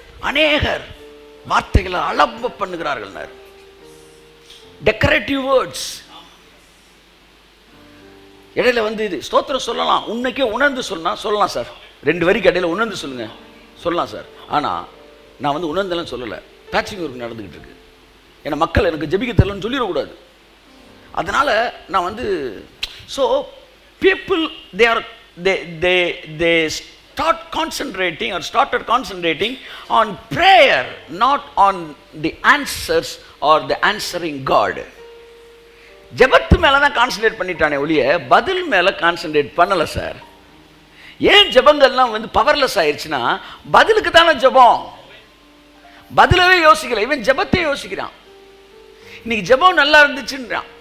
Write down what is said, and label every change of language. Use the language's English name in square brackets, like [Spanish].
[Tamil] அநேகர் வார்த்தைகளை அலம்ப பண்ணுகிறார்கள். Decorative words. இடையில வந்து இது ஸ்தோத்திரம் சொல்லலாம், உன்னைக்கே உணர்ந்து சொல்லலாம் சார். 2 வரிக்கு இடையில உணர்ந்து சொல்லுங்க சொல்லலாம் சார். ஆனால் நான் வந்து உணர்ந்தெல்லாம் சொல்லலை, பேட்சிங் ஒர்க் நடந்துக்கிட்டு இருக்கு. ஏன்னா மக்கள் எனக்கு ஜெபிக்க தெரியலன்னு சொல்லிடக்கூடாது. அதனால் நான் வந்து [English] So people they started concentrating on prayer, not on the answers or the answering God. [Tamil] ஜெபத்து மேலே தான் கான்சன்ட்ரேட் பண்ணிட்டானே ஒழிய பதில் மேலே கான்சன்ட்ரேட் பண்ணலை சார். ஏன் ஜெபங்கள்லாம் வந்து பவர்லெஸ் ஆயிடுச்சுன்னா பதிலுக்கு தானே ஜெபம். பதிலவே யோசிக்கல, இவன் ஜெபத்தையே யோசிக்கிறான். இன்னைக்கு ஜெபம் நல்லா இருந்துச்சுன்றான்.